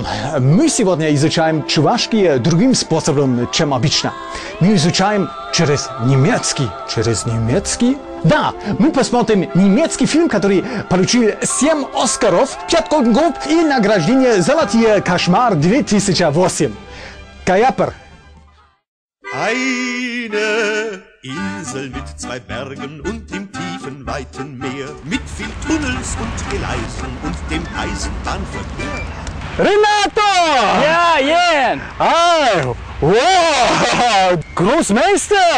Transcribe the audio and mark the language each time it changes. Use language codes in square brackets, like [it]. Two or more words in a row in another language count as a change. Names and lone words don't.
[ru] Мы сегодня изучаем чувашский другим способом, чем обычно. Мы изучаем через немецкий. Через немецкий? Да, мы посмотрим немецкий фильм, который получил 7 Оскаров, 5 Golden Globe и награждение «Золотой кошмар» 2008. [cv] Каяпер. [de] Eine Insel mit 2 Bergen und im tiefen, weiten Meer, mit viel Tunnels und Gleisen und dem Eisenbahnverkehr. Renato! Ja, Jen! Ah, wow, Großmeister!